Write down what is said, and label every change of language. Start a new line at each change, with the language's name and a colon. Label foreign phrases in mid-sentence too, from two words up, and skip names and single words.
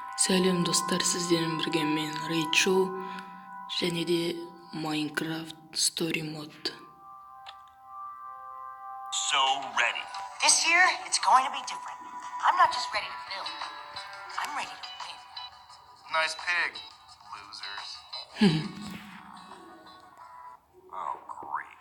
Kazakh: Сәлем достар, сіздермен бірге мен Рейчел және де Minecraft Story Mode.
English: So ready. This year, it's going to be different. I'm not just ready to build. I'm ready to win. Nice pig, losers. Oh, great.